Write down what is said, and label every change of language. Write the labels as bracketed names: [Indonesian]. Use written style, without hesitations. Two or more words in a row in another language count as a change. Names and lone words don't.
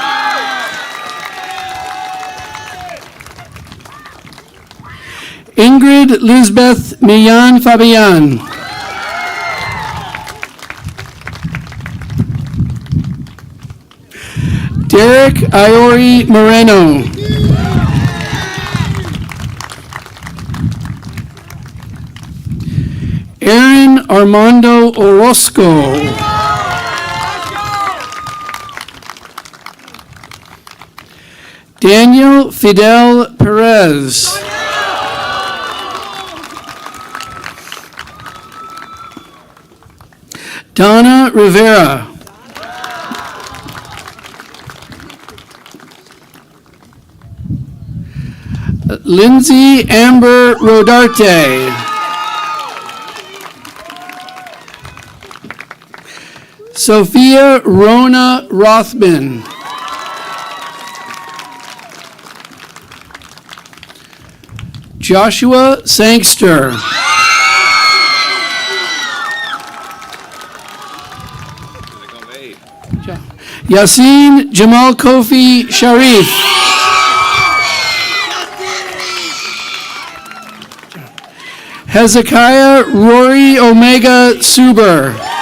[English] Ingrid Lisbeth Millan Fabian. Derek Iori Moreno. Aaron Armando Orozco. Daniel Fidel Perez. Donna Rivera. Lindsay Amber Rodarte. Sophia Rona Rothman. Joshua Sangster. Yassine Jamal Kofi Sharif. Hezekiah Rory Omega Suber.